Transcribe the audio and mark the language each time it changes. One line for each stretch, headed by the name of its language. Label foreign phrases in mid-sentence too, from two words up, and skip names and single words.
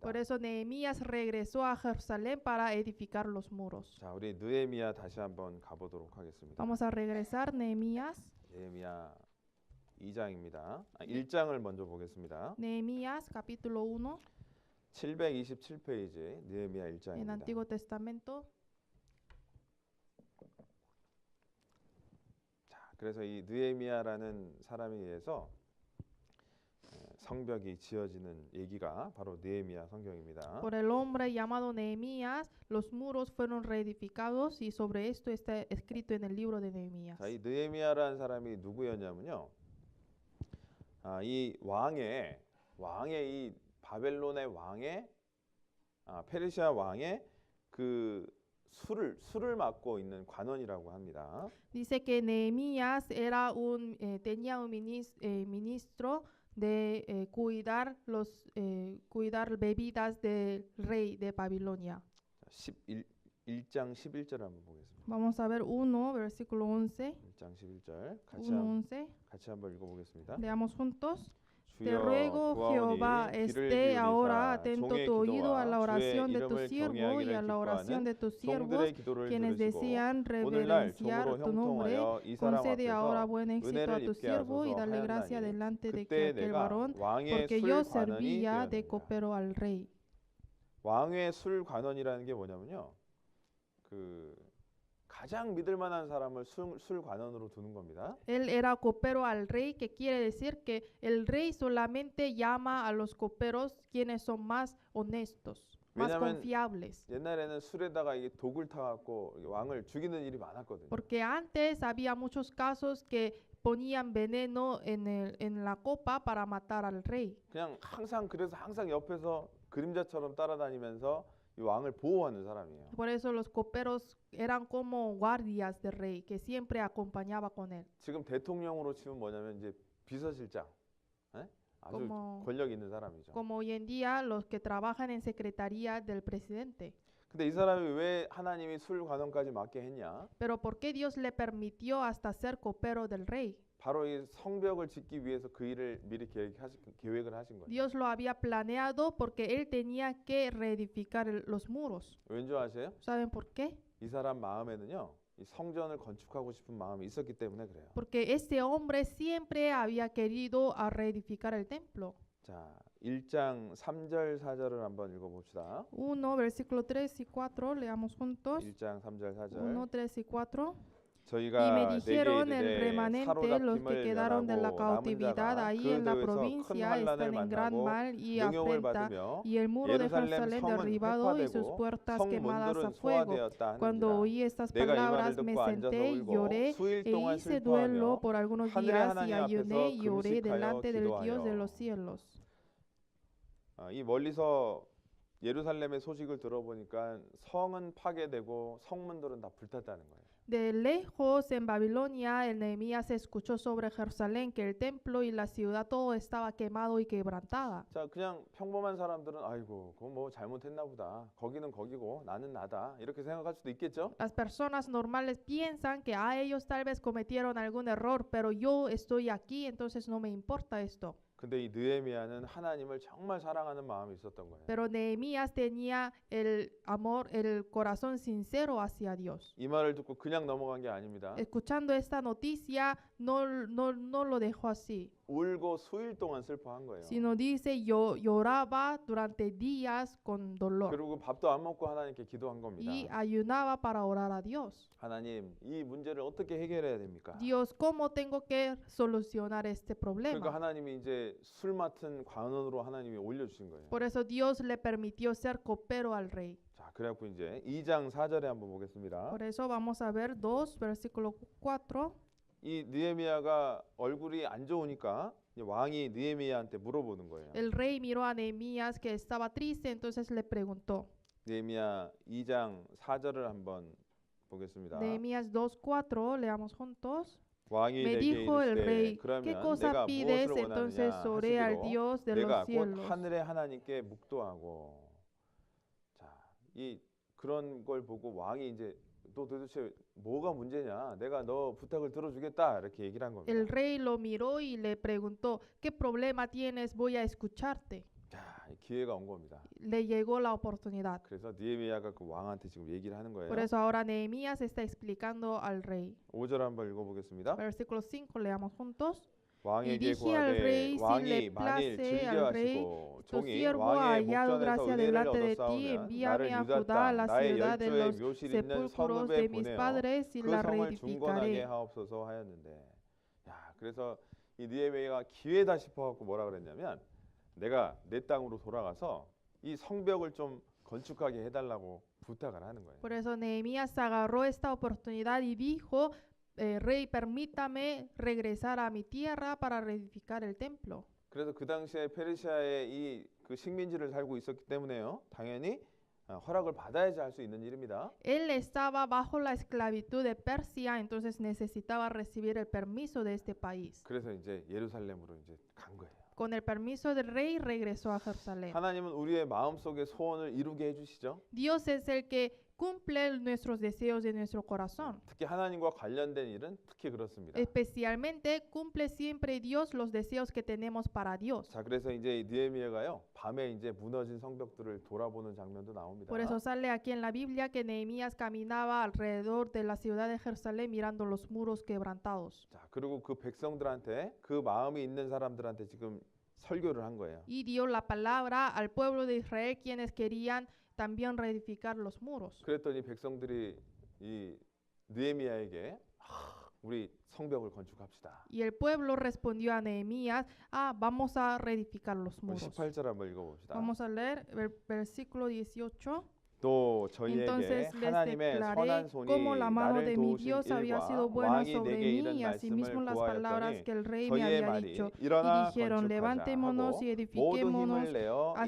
Spanish: Por eso Nehemías regresó a Jerusalén para edificar los muros.
Korean: 자, 우리 느헤미야 다시 한번 가보도록 하겠습니다.
Spanish: Vamos a regresar, Nehemías.
Korean: 느헤미야 2장입니다. 1장을 먼저 보겠습니다.
Spanish: Nehemías capítulo 1.
Korean: 727페이지 느헤미야
Spanish: En
Korean: 1장입니다.
Spanish: Antiguo Testamento.
Korean: 자, 그래서 이 느헤미야라는 사람에 의해서 성벽이 지어지는 얘기가 바로 느헤미야 성경입니다.
Spanish: Por el hombre llamado Nehemías, los muros fueron reedificados y sobre esto está escrito en el libro de Nehemías.
Korean: 자, 이 느헤미야라는 사람이 누구였냐면요. 이 왕의 이 바벨론의 왕의 페르시아 왕의 그 술을 맡고 있는 관원이라고 합니다.
Spanish: Dice que Nehemías era tenía un ministro de cuidar bebidas del rey de Babilonia.
Korean: 1장 11절 한번 보겠습니다.
Spanish: Vamos a ver 1, versículo 11.
Korean: 1장 11절 1:11. 같이 한번 읽어보겠습니다.
Spanish: Leamos juntos. Te
Korean: 주여
Spanish: ruego, Jehová,
Korean: 구하오니 귀를
Spanish: esté ahora
Korean: 기울이사
Spanish: atento
Korean: 종의
Spanish: tu oído a la
Korean: 기도와
Spanish: oración
Korean: 주의
Spanish: de tu
Korean: 이름을
Spanish: siervo y
Korean: 경외하기를
Spanish: a la oración de tus siervos,
Korean: 종들의 기도를
Spanish: quienes
Korean: 들으시고
Spanish: desean
Korean: 오늘날
Spanish: reverenciar
Korean: 종으로
Spanish: tu nombre.
Korean: 형통하여 이 사람
Spanish: Concede ahora
Korean: 앞에서
Spanish: buen éxito a
Korean: 은혜를
Spanish: tu
Korean: 입게
Spanish: siervo y
Korean: 하소서
Spanish: dale gracia
Korean: 하였나니
Spanish: delante de
Korean: 그때
Spanish: aquel
Korean: 내가
Spanish: varón,
Korean: 왕의
Spanish: porque
Korean: 술
Spanish: yo
Korean: 관원이
Spanish: servía de
Korean: 되었느니라.
Spanish: copero al rey.
Korean: 왕의 술 관원이라는 게 뭐냐면요, 그 가장 믿을 만한 사람을 술 관원으로 두는 겁니다.
Spanish: Él era copero al rey, que quiere decir que el rey solamente llama a los coperos quienes son más honestos, más
Korean: 왜냐하면
Spanish: confiables.
Korean: 옛날에는 술에다가 이게 독을 타갖고 왕을 죽이는 일이 많았거든요.
Spanish: Porque antes había muchos casos que ponían veneno en la copa para matar al rey.
Korean: 그냥 그래서 항상 옆에서 그림자처럼 따라다니면서 이 왕을 보호하는 사람이에요.
Spanish: Por eso los coperos eran como guardias del rey, que siempre acompañaba con él.
Korean: 지금 대통령으로 치면 뭐냐면 이제 비서실장, 아주
Spanish: Como-
Korean: 권력 있는 사람이죠.
Spanish: Como hoy en día los que trabajan en secretaría del presidente.
Korean: 근데 이 사람이 왜 하나님이 술 관원까지 맡게 했냐?
Spanish: Pero ¿por qué Dios le permitió hasta ser copero del rey?
Korean: 바로 이 성벽을 짓기 위해서 그 일을 미리 계획을 하신 거예요.
Spanish: Dios lo había planeado porque él tenía que reedificar los muros.
Korean: 왠지 아세요?
Spanish: ¿Saben por qué?
Korean: 이 사람 마음에는요, 이 성전을 건축하고 싶은 마음이 있었기 때문에 그래요.
Spanish: Porque este hombre siempre había querido reedificar el templo.
Korean: 자, 1장 3절 4절을 한번 읽어봅시다.
Spanish: 1, versículo 3 y 4, leamos juntos.
Korean: 1장 3절 4절.
Spanish: 1, 3 y 4. Y me
Korean: 저희가
Spanish: dijeron el
Korean: 내게
Spanish: remanente, los que
Korean: 사로잡힘을
Spanish: quedaron de la
Korean: 면하고 남은
Spanish: cautividad
Korean: 자가
Spanish: ahí
Korean: 그
Spanish: en la
Korean: 도에서 큰
Spanish: provincia
Korean: 환난을
Spanish: están en gran
Korean: 만나고
Spanish: mal y
Korean: 능욕을
Spanish: afrenta,
Korean: 받으며
Spanish: y el muro de
Korean: 예루살렘
Spanish: Jerusalén
Korean: 성은
Spanish: derribado y sus
Korean: 획파되고
Spanish: puertas quemadas a
Korean: 성문들은
Spanish: fuego.
Korean: 소화되었다
Spanish: Cuando
Korean: 하는지라.
Spanish: oí estas
Korean: 내가 이 말을
Spanish: palabras me
Korean: 듣고 앉아서
Spanish: senté y
Korean: 울고
Spanish: lloré
Korean: 수일
Spanish: e
Korean: 동안
Spanish: hice duelo
Korean: 슬퍼하며
Spanish: por algunos
Korean: 하늘의
Spanish: días y
Korean: 하나님
Spanish: ayuné
Korean: 앞에서
Spanish: y oré
Korean: 금식하여
Spanish: delante del Dios de
Korean: 기도하여.
Spanish: los cielos.
Korean: 이 멀리서 예루살렘의 소식을 들어보니까 성은 파괴되고 성문들은 다 불탔다는 거예요.
Spanish: De lejos en Babilonia, el Nehemías escuchó sobre Jerusalén que el templo y la ciudad todo estaba quemado y quebrantada.
Korean: 자, 그냥 평범한 사람들은 아이고, 그거 뭐 잘못했나 보다. 거기는 거기고 나는 나다. 이렇게 생각할 수도 있겠죠?
Spanish: Las personas normales piensan que ellos tal vez cometieron algún error, pero yo estoy aquí, entonces no me importa esto.
Korean: 근데 이 느헤미야는 하나님을 정말 사랑하는 마음이 있었던 거예요.
Spanish: Pero Nehemías tenía el amor, el corazón sincero hacia Dios.
Korean: 이 말을 듣고 그냥 넘어간 게 아닙니다.
Spanish: Escuchando esta noticia, no lo dejó así,
Korean: 울고 수일 동안 슬퍼한 거예요.
Spanish: sino dice, yo lloraba durante días con dolor
Korean: 그리고 밥도 안 먹고 하나님께 기도한 겁니다.
Spanish: y ayunaba para orar a Dios.
Korean: 하나님, 이 문제를 어떻게 해결해야 됩니까?
Spanish: Dios, ¿cómo tengo que solucionar este
Korean: 그러니까
Spanish: problema?
Korean: 하나님이 이제 술 맡은 관원으로 하나님이 올려주신 거예요.
Spanish: Por eso Dios le permitió ser copero al rey.
Korean: 자, 그래갖고 이제 2장 4절에 한번 보겠습니다.
Spanish: Por eso vamos a ver 2, versículo 4.
Korean: 이 느헤미야가 얼굴이 안 좋으니까 이제 왕이 느헤미야한테 물어보는 거예요.
Spanish: El rey miró a Nehemías que estaba triste, entonces le preguntó.
Korean: 느헤미야 2장 4절을 한번 보겠습니다.
Spanish: Nehemías 2:4, leamos juntos.
Korean: 왕이
Spanish: Me
Korean: 내게
Spanish: dijo el
Korean: 이르시되
Spanish: rey, ¿qué
Korean: 그러면
Spanish: cosa
Korean: 내가
Spanish: pides?
Korean: 무엇을
Spanish: Entonces
Korean: 원하느냐
Spanish: oré al
Korean: 하시기로
Spanish: Dios de
Korean: 내가
Spanish: los
Korean: 곧
Spanish: cielos.
Korean: 하늘의 하나님께 묵도하고. 자, 이 그런 걸 보고 왕이 이제 너 도대체 뭐가 문제냐? 내가 너 부탁을 들어주겠다 이렇게 얘기를 한 겁니다.
Spanish: El rey lo miró y le preguntó, ¿qué problema tienes? Voy a escucharte.
Korean: 자, 기회가 온 겁니다.
Spanish: Le llegó la oportunidad.
Korean: 그래서 느헤미야가 그 왕한테 지금 얘기를 하는 거예요.
Spanish: Por eso ahora Nehemías está explicando al rey.
Korean: 5절 한번 읽어보겠습니다.
Spanish: Versículo 5, leamos juntos.
Korean: 왕에게
Spanish: dije al
Korean: 구하되
Spanish: rey, si le
Korean: 왕이 만일
Spanish: place al rey,
Korean: 즐겨하시고
Spanish: tu
Korean: 종이
Spanish: siervo ha
Korean: 왕의
Spanish: hallado
Korean: 목전에서
Spanish: gracia
Korean: 은혜를
Spanish: delante de ti,
Korean: 얻었사오면
Spanish: envíame
Korean: 나를
Spanish: a
Korean: 유다
Spanish: Judá, a
Korean: 땅
Spanish: la
Korean: 나의
Spanish: ciudad de
Korean: 열조의
Spanish: los
Korean: 묘실 있는
Spanish: sepulcros
Korean: 성읍에
Spanish: de mis
Korean: 보내어
Spanish: padres y
Korean: 그
Spanish: la
Korean: 성을 중건하게
Spanish: reedificaré.
Korean: 하옵소서 하였는데, 야, 그래서 이 느헤미야가 기회다 싶어갖고 뭐라 그랬냐면, 내가 내 땅으로 돌아가서 이 성벽을 좀 건축하게 해달라고 부탁을 하는 거예요.
Spanish: Por eso Nehemías agarró esta oportunidad y dijo, rey, permítame regresar a mi tierra para reedificar el templo.
Korean: 그래서 그 당시에 페르시아에 이 그 식민지를 살고 있었기 때문에요, 당연히 허락을 받아야지 할 수 있는 일입니다.
Spanish: Él estaba bajo la esclavitud de Persia, entonces necesitaba recibir el permiso de este país.
Korean: 그래서 이제 예루살렘으로 이제 간 거예요.
Spanish: Con el permiso del rey regresó a Jerusalén.
Korean: 하나님은 우리의 마음속의 소원을 이루게 해주시죠.
Spanish: Dios es el que cumple nuestros deseos de nuestro corazón.
Korean: 특히 하나님과 관련된 일은 특히 그렇습니다.
Spanish: Especialmente cumple siempre Dios los deseos que tenemos para Dios.
Korean: 자, 그래서 이제 느헤미야가요, 밤에 이제 무너진 성벽들을 돌아보는 장면도 나옵니다.
Spanish: Por eso sale aquí en la Biblia que Nehemías caminaba alrededor de la ciudad de Jerusalén mirando los muros quebrantados.
Korean: 자, 그리고 그 백성들한테, 그 마음이 있는 사람들한테 지금 설교를 한 거예요.
Spanish: Y dio la palabra al pueblo de Israel quienes querían también reedificar los muros.
Korean: 그랬더니 백성들이 이 느헤미야에게 우리 성벽을 건축합시다.
Spanish: Y el pueblo respondió a Nehemías, vamos a reedificar los
Korean: 우리
Spanish: muros.
Korean: 18절 한번 읽어봅시다.
Spanish: Vamos a leer el versículo 18.
Korean: 또 저희에게
Spanish: Entonces les
Korean: 하나님의
Spanish: declaré
Korean: 선한 손이
Spanish: cómo la mano
Korean: 나를
Spanish: de mi
Korean: 도우신
Spanish: Dios había sido
Korean: 일과
Spanish: buena
Korean: 왕이
Spanish: sobre
Korean: 내게 이른
Spanish: mí y asimismo
Korean: 말씀을
Spanish: las palabras
Korean: 보아였더니
Spanish: que el rey me
Korean: 저희의
Spanish: había
Korean: 말이
Spanish: dicho. Y
Korean: 일어나
Spanish: dijeron,
Korean: 건축하자
Spanish: levantémonos
Korean: 하고
Spanish: y
Korean: 모두
Spanish: edifiquémonos.
Korean: 힘을 내어
Spanish: Así